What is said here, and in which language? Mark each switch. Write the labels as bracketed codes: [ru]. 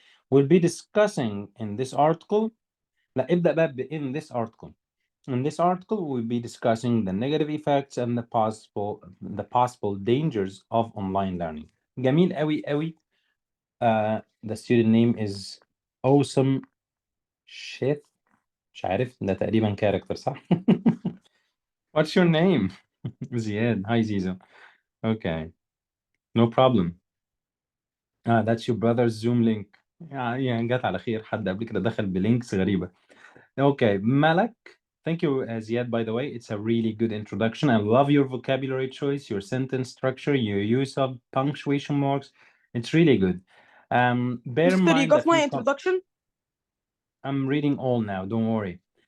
[en] We'll be discussing in this article. In this article. In this article, we'll be discussing the negative effects and the possible dangers of online learning. [ar] جميل قوي قوي. [en] The student name is Awesome Shith. [ar] مش عارف ده تقريبا كاركتر صح؟ [en] What's your name? Ziad. Hi Zizo. Okay. No problem. That's your brother's Zoom link. [ar] يعني جت على خير حد قبل كده دخل بلينكس غريبة. [en] Okay, Malak. Thank you, Ziad, by the way. It's a really good introduction. I love your vocabulary choice, your sentence structure, your use of punctuation marks. It's really good. Bear in Mister, you mind got that my introduction? I'm reading all now, don't worry.